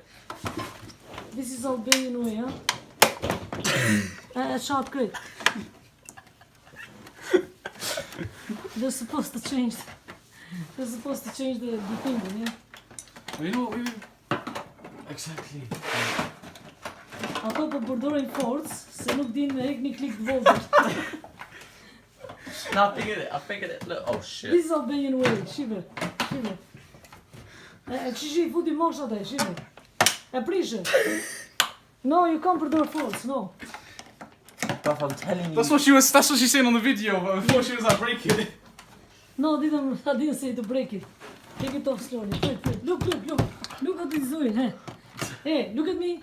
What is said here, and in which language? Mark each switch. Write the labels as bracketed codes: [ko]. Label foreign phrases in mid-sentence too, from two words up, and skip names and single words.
[en] This is Albanian way, huh? Sharp grip. They're supposed to change. They're supposed to change the thing, yeah. Well, you know what? Exactly. [sq] Ato po përdorojnë forcë se nuk din me hek një klik të vogël. [en] No, I figured it. Look, oh shit. This is Albanian way, shive. [sq] Çishi I futi mosh atë, shive. E prishë. [en] No, you can't përdor force, no. Bruv, I'm telling you. That's what she's saying on the video, but before she was like, break it. No, I didn't say to break it. Take it off slowly. Wait. Look what he's doing, hey. Hey, look at me.